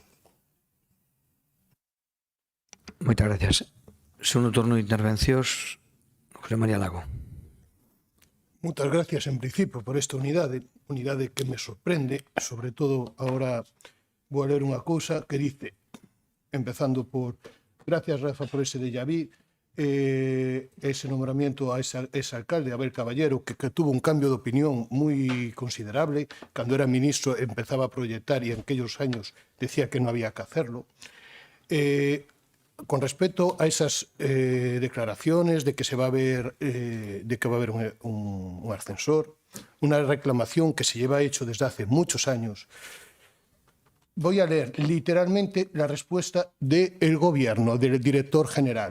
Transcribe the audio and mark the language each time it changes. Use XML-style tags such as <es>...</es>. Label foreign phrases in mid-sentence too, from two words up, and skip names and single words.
<gl>Moitas gracias. Segundo turno de intervencións, José María Lago.</gl> <es>Muchas gracias en principio</es> <gl>por esta unidade que me sorprende, sobre todo ahora vou a ler unha cousa que dice, empezando por,</gl> <es>gracias Rafa por ese déjà vu, ese nombramiento a ese alcalde, Abel Caballero, que tuvo un cambio de opinión muy considerable, cuando era ministro empezaba a proyectar y en aquellos años decía que no había que hacerlo. Con respecto a esas declaraciones de que va a haber un ascensor, una reclamación que se lleva hecho desde hace muchos años, voy a leer literalmente la respuesta del gobierno, del director general.</es>